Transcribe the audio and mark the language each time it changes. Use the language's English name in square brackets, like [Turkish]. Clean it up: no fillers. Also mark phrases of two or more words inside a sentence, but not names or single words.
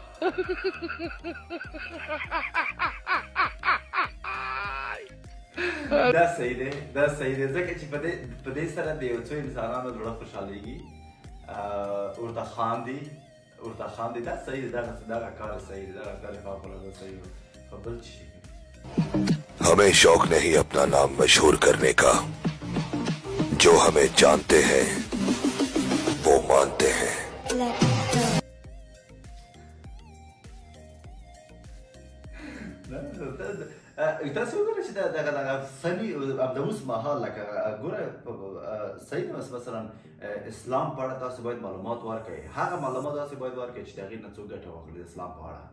[Pashto] دا صحیح دی ځکه چې په دې سره د یو څو انسانانو زړه خوشحالېږي ورته خاندي دا صحیح دی دغه کار صحیح دی دغه کار فوق‌العاده صحیح دی خو بل څه شي [Urdu] ہمیں شوق نہیں اپنا نام مشہور کرنے کا جو ہمیں جانتے ہیں وہ مانتے ہیں. [Pashto] تاسو وګورئ چې دغه فني د اوس مهال لکه ګوره صحیح نه مثلا اسلام په اړه تاسو باید معلومات ورکړئ. هغه معلومات تاسو باید ورکړئ چې د هغې نه څوک ګټه واخلي د اسلام په اړه.